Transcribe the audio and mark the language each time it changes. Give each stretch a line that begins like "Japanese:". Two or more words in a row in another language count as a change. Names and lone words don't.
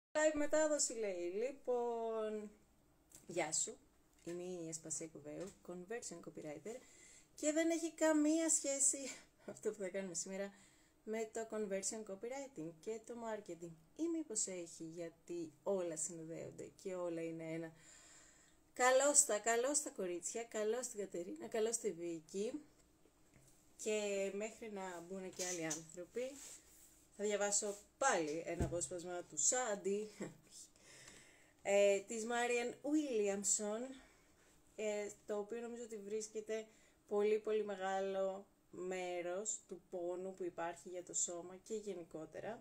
Greek: Live μετάδοση λέει. Λοιπόν, γεια σου. Είμαι η Εσπασία Κουβέου,
English: conversion copywriter
Greek: και δεν έχει καμία σχέση αυτό που θα κάνουμε σήμερα με το
English: conversion copywriting
Greek: και το marketing. Ή μήπως έχει, γιατί όλα συνδέονται και όλα είναι ένα. Καλώς τα κορίτσια, καλώς την Κατερίνα, καλώς τη Βίκη και μέχρι να μπουν και άλλοι άνθρωποι θα διαβάσω πάλι ένα απόσπασμα του Σάντι της Μάριαν Ουίλιαμσον, το οποίο νομίζω ότι βρίσκεται πολύ μεγάλο μέρος του πόνου που υπάρχει για το σώμα και γενικότερα.